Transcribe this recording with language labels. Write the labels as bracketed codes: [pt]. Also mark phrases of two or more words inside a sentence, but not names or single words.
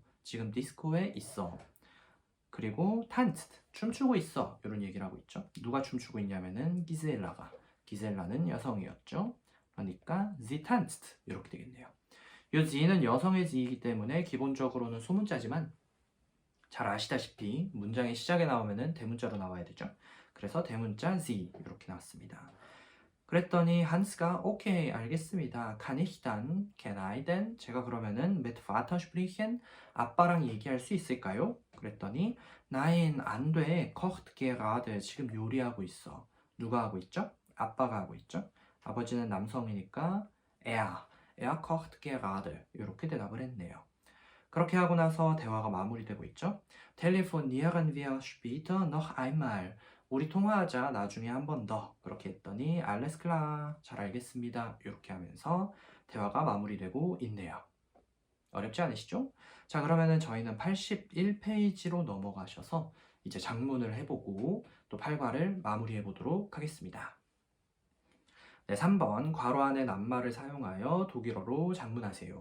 [ko] 지금 디스코에 있어. 그리고 tanzt, 춤추고 있어. 이런 얘기를 하고 있죠. 누가 춤추고 있냐면은 기셀라는 여성이었죠. 그러니까 [de] sie tanzt [ko] 이렇게 되겠네요. 이 she는 여성의 she이기 때문에 기본적으로는 소문자지만 잘 아시다시피 문장의 시작에 나오면은 대문자로 나와야 되죠. 그래서 대문자 sie 이렇게 나왔습니다. 그랬더니 한스가 오케이 알겠습니다. [de] kann ich dann, [en] can I then? [ko] 제가 그러면은 [de] mit Vater sprechen? [ko] 아빠랑 얘기할 수 있을까요? 그랬더니 nein 안 돼. [de] kocht gerade [ko] 지금 요리하고 있어. 누가 하고 있죠? 아빠가 하고 있죠. 아버지는 남성이니까 [de] er kocht gerade [ko] 이렇게 대답을 했네요. 그렇게 하고 나서 대화가 마무리되고 있죠. [de] telefonieren wir später noch einmal. [ko] 우리 통화하자 나중에 한 번 더. 그렇게 했더니 [de] alles klar [ko] 잘 알겠습니다. 이렇게 하면서 대화가 마무리되고 있네요. 어렵지 않으시죠? 자, 그러면은 저희는 81페이지로 넘어가셔서 이제 작문을 해보고 또 8과를 마무리해 보도록 하겠습니다. 네, 3번 괄호 안에 낱말을 사용하여 독일어로 작문하세요.